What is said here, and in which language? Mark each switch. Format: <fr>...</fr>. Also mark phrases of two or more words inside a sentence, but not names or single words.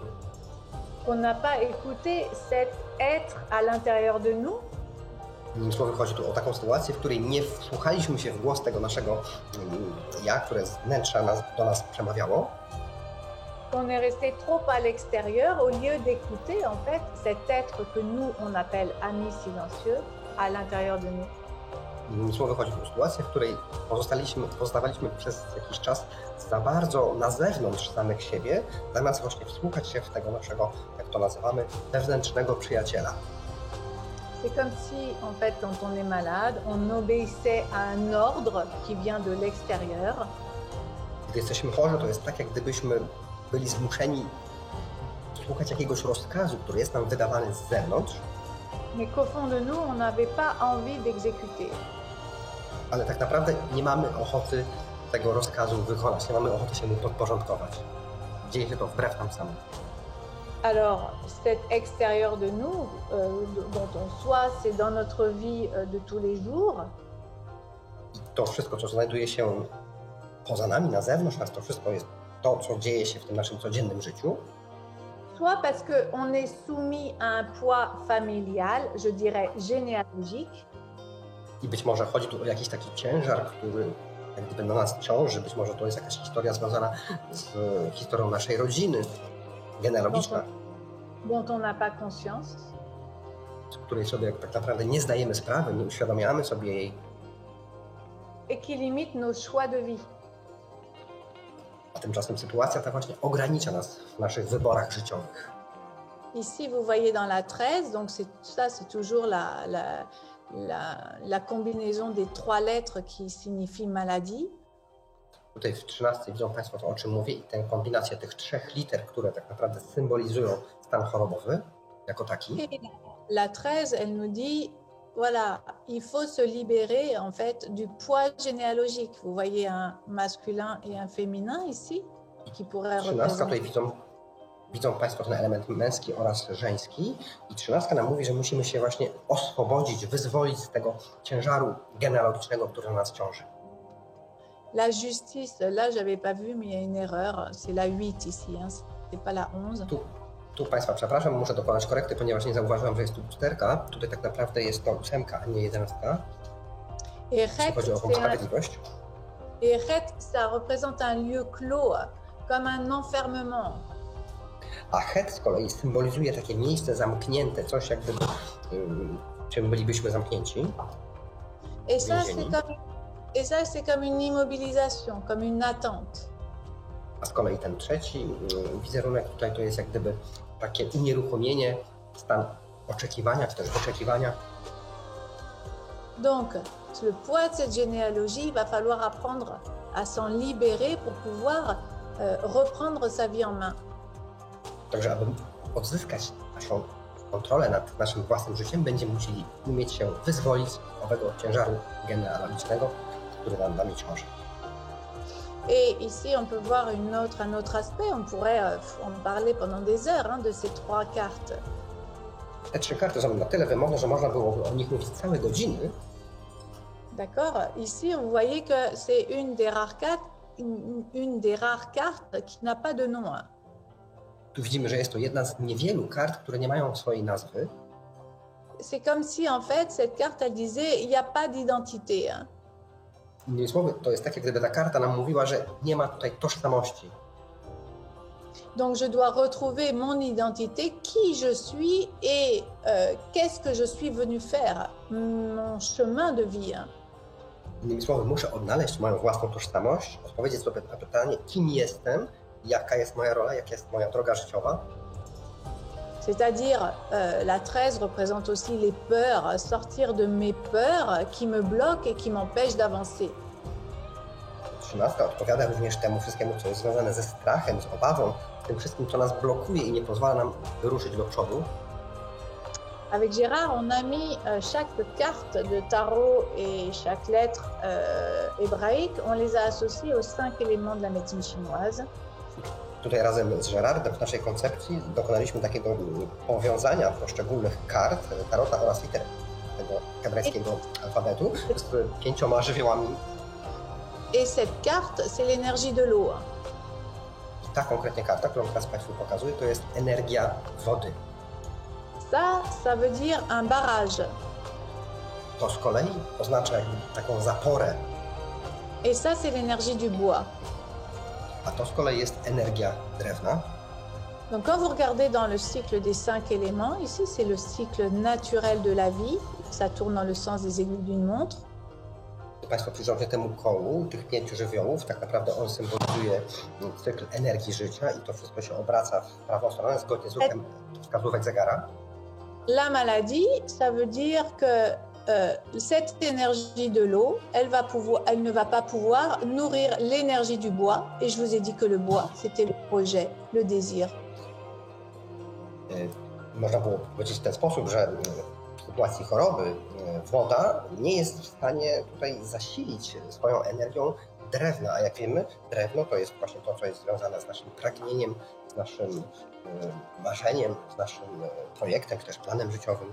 <fr>Qu'on n'a pas écouté cet être à l'intérieur de nous.</fr> <pl>Innymi słowy, chodzi tu o taką sytuację, w której nie wsłuchaliśmy się w głos tego naszego ja, które z wnętrza do nas przemawiało.</pl> <fr>On est resté trop à l'extérieur au lieu d'écouter en fait cet être que nous on appelle ami silencieux à l'intérieur de nous.</fr> <pl>Innymi słowy, chodzi tu o sytuację, w której pozostawaliśmy przez jakiś czas za bardzo na zewnątrz samych siebie, zamiast właśnie wsłuchać się w tego naszego, jak to nazywamy, wewnętrznego przyjaciela.</pl> <fr>C'est comme si, en fait, quand on est malade, on obéissait à un ordre qui vient de l'extérieur.</fr> <pl>Gdy jesteśmy chorzy, to jest tak, jak gdybyśmy byli zmuszeni słuchać jakiegoś rozkazu, który jest nam wydawany z zewnątrz.</pl> <fr>Mais qu'au fond de nous, on n'avait pas envie d'exécuter.</fr> <pl>Ale tak naprawdę nie mamy ochoty tego rozkazu wykonać, nie mamy ochoty się mu podporządkować. Dzieje się to wbrew nam samym.</pl> <fr>Alors, cet extérieur de nous, dont on soit, c'est dans notre vie de tous les jours.</fr> <pl>I to wszystko, co znajduje się poza nami, na zewnątrz nas, to wszystko jest to, co dzieje się w tym naszym codziennym życiu.</pl> <fr>Soit parce qu'on est soumis à un poids familial, je dirais généalogique.</fr> <pl>I być może chodzi tu o jakiś taki ciężar, który jak gdyby na nas ciąży. Być może to jest jakaś historia związana z historią naszej rodziny, genealogiczna.</pl> <fr>Dont on n'a pas conscience.</fr> <pl>Z której sobie tak naprawdę nie zdajemy sprawy, nie uświadamiamy sobie jej.</pl> <fr>Et qui limite nos choix de vie.</fr> <pl>A tymczasem sytuacja ta właśnie ogranicza nas w naszych wyborach życiowych.</pl> <fr>Ici, vous voyez dans la 13, donc c'est toujours la combinaison des 3 lettres qui signifient maladie.</fr> <pl>Tutaj w 13 widzą Państwo to, o czym mówię, i tę kombinację tych 3 liter, które tak naprawdę symbolizują stan chorobowy jako taki.</pl> <fr>Et la 13, elle nous dit, voilà, il faut se libérer en fait du poids généalogique. Vous voyez un masculin et un féminin ici, qui pourrait</fr> <pl>13 tutaj</pl> <fr>représenter.</fr> <pl>widzą Państwo ten element męski oraz żeński. I 13 nam mówi, że musimy się właśnie oswobodzić, wyzwolić z tego ciężaru genealogicznego, który na nas ciąży.</pl> <fr>La justice, là, j'avais pas vu, mais il y a une erreur. C'est la 8 ici, hein, c'est pas la 11.</fr> <pl>Tu Państwa przepraszam, muszę dokonać korekty, ponieważ nie zauważyłam, że jest tu 4. Tutaj tak naprawdę jest to 8, a nie 11. Jeśli chodzi o tą sprawiedliwość.</pl> <fr>Et het, ça représente un lieu clos, comme un enfermement.</fr> <pl>A het z kolei symbolizuje takie miejsce zamknięte, coś jak gdyby, czym bylibyśmy zamknięci.</pl> <fr>Et ça, c'est comme une immobilisation, comme une attente.</fr> <pl>A z kolei ten trzeci wizerunek tutaj to jest jak gdyby takie unieruchomienie, stan oczekiwania, czy też wyczekiwania.</pl> <fr>Donc, le poids de cette généalogie, il va falloir apprendre à s'en libérer pour pouvoir reprendre sa vie en main.</fr> <pl>Także aby odzyskać naszą kontrolę nad naszym własnym życiem, będziemy musieli umieć się wyzwolić z owego ciężaru genealogicznego, który nad nami ciąży.</pl> <fr>Et ici, on peut voir un autre aspect. On pourrait en parler pendant des heures de ces 3 cartes.</fr> <pl>Te 3 karty są na tyle wymowne, że można byłoby o nich mówić całe godziny.</pl> <fr>D'accord. Ici, vous voyez que c'est une des rares cartes qui n'a pas de nom.</fr> <pl>Tu widzimy, że jest to jedna z niewielu kart, które nie mają swojej nazwy.</pl> <fr>C'est comme si, en fait, cette carte, elle disait, il n'y a pas d'identité.</fr> <pl>Innymi słowy, to jest tak, jak gdyby ta karta nam mówiła, że nie ma tutaj tożsamości.</pl> <fr>Donc, je dois retrouver mon identité, qui je suis et qu'est-ce que je suis venu faire, mon chemin de vie.</fr> <pl>Innymi słowy, muszę odnaleźć moją własną tożsamość, odpowiedzieć sobie na pytanie, kim jestem, jaka jest moja rola, jaka jest moja droga życiowa.</pl> <fr>C'est-à-dire, la 13 représente aussi les peurs, sortir de mes peurs qui me bloquent et qui m'empêchent d'avancer.</fr> <pl>13 odpowiada również temu wszystkiemu, co jest związane ze strachem, z obawą, tym wszystkim, co nas blokuje i nie pozwala nam wyruszyć do przodu.</pl> <fr>Avec Gérard, on a mis chaque carte de tarot et chaque lettre hébraïque, on les a associées aux 5 éléments de la médecine chinoise.</fr> <pl>Tutaj razem z Gerardem w naszej koncepcji dokonaliśmy takiego powiązania poszczególnych kart tarota oraz liter tego hebrajskiego alfabetu z 5 żywiołami.</pl> <fr>Et cette carte, c'est l'énergie de l'eau.</fr> <pl>I ta konkretnie karta, którą teraz Państwu pokazuję, to jest energia wody.</pl> <fr>Ça veut dire un barrage.</fr> <pl>To z kolei oznacza jakby taką zaporę,</pl> <fr>Et ça, c'est l'énergie du bois.</fr> <pl>a to z kolei jest energia drewna.</pl> <fr>Donc quand vous regardez dans le cycle des 5 éléments, ici c'est le cycle naturel de la vie, ça tourne dans le sens des aiguilles d'une montre.</fr> <pl>Gdy Państwo przyjrzą się temu kołu, tych 5 żywiołów, tak naprawdę on symbolizuje cykl energii życia i to wszystko się obraca w prawą stronę zgodnie z ruchem wskazówek zegara.</pl> <fr>La maladie, ça veut dire que cette énergie de l'eau, elle ne va pas pouvoir nourrir l'énergie du bois. Et je vous ai dit que le bois, c'était le projet, le désir.</fr> <pl>Można było powiedzieć w ten sposób, że w sytuacji choroby woda nie jest w stanie tutaj zasilić swoją energią drewna, a jak wiemy, drewno to jest właśnie to, co jest związane z naszym pragnieniem, z naszym marzeniem, z naszym projektem, czy też planem życiowym.</pl>